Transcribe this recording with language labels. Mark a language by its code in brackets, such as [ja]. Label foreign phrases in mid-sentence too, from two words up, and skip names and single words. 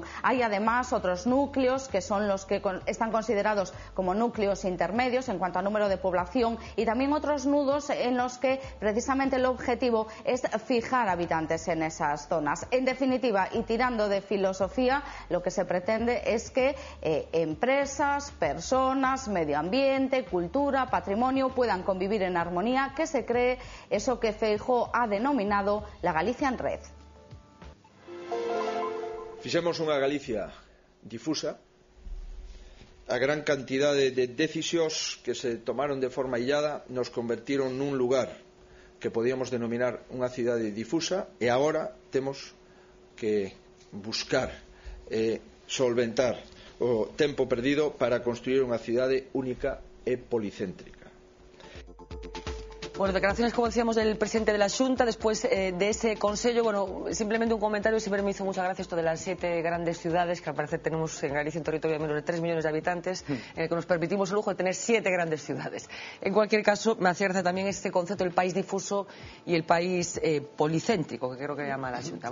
[es] Hay además otros núcleos que son los que están considerados como núcleos intermedios en cuanto a número de población y también otros nudos en los que precisamente el objetivo es fijar habitantes en esas zonas. En definitiva, y tirando de filosofía, lo que se pretende es que empresas, personas, medio ambiente, cultura, patrimonio puedan convivir en armonía, que se cree eso que Feijóo ha denominado la Galicia en red. [gl] Fixemos unha Galicia difusa. A gran cantidade de decisións que se tomaron de forma illada nos convertiron nun lugar que podíamos denominar unha cidade difusa e agora temos que buscar solventar o tempo perdido para construir unha cidade única e policéntrica. [es] Bueno, declaraciones, como decíamos, del presidente de la Xunta después de ese consejo. Bueno, simplemente un comentario, si me hizo mucha gracia esto de las 7 grandes ciudades, que al parecer tenemos en Galicia un territorio de menos de 3 millones de habitantes, en el que nos permitimos el lujo de tener 7 grandes ciudades. En cualquier caso, me hacía gracia también este concepto del país difuso y el país policéntrico, que creo que llama la Xunta.